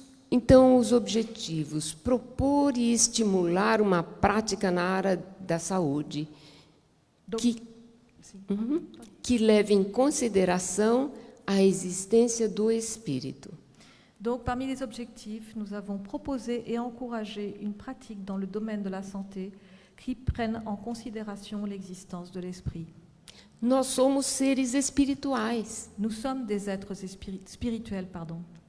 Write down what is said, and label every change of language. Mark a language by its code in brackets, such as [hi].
[pt] Então, os objetivos: propor e estimular uma prática na área da saúde que leve em consideração a existência do espírito. [fr] Donc, parmi les objectifs, nous avons proposé et encouragé une pratique dans le domaine de la santé qui prenne en considération l'existence de l'esprit. [pt] Nós somos seres espirituais, [fr] Nous sommes des êtres spirituels, pardon.